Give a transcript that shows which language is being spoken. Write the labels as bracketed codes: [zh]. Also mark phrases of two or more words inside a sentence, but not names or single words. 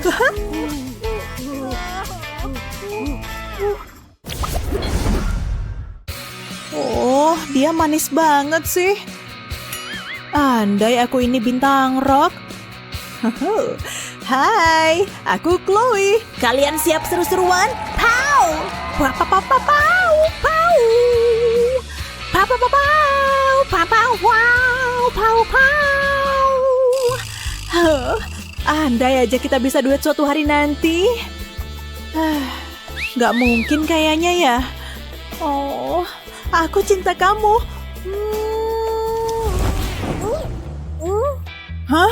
[id] Oh, dia manis banget sih. Andai aku ini bintang rock. Hai, aku Chloe. Kalian siap seru-seruan? Pow! Pow, pow, pow, pow, pow, pow. Pow, pow, pow, pow, pow, pow, wow, pow, pow. Andai aja kita bisa duet suatu hari nanti. Gak mungkin kayaknya ya. Oh, aku cinta kamu. Hah?